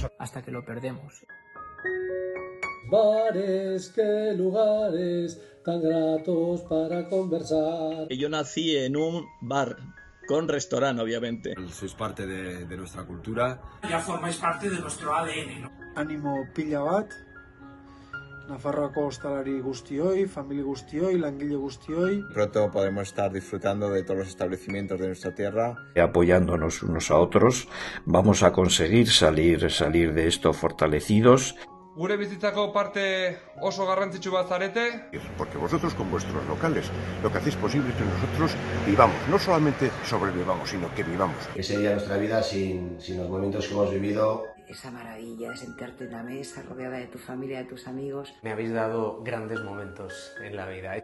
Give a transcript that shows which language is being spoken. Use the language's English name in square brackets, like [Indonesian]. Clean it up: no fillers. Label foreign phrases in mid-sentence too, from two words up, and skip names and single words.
[Spanish] hasta que lo perdemos. Bares, qué lugares tan gratos para conversar. Yo nací en un bar, con restaurante, obviamente. Sois parte de nuestra cultura. Ya formáis parte de nuestro ADN, ¿no? [Basque] Ánimo pila bat, Nafarroako hostalari guztioi, familia guztioi, langile guztioi. [Spanish] Pronto podemos estar disfrutando de todos los establecimientos de nuestra tierra. Apoyándonos unos a otros, vamos a conseguir salir de esto fortalecidos. [Basque] Gure bizitzako parte oso garrantzitsu bat zarete. [Spanish] Porque vosotros con vuestros locales lo que hacéis posible es que nosotros vivamos, no solamente sobrevivamos, sino que vivamos. ¿Qué sería nuestra vida sin los momentos que hemos vivido? Esa maravilla de sentarte en la mesa rodeada de tu familia, de tus amigos. Me habéis dado grandes momentos en la vida.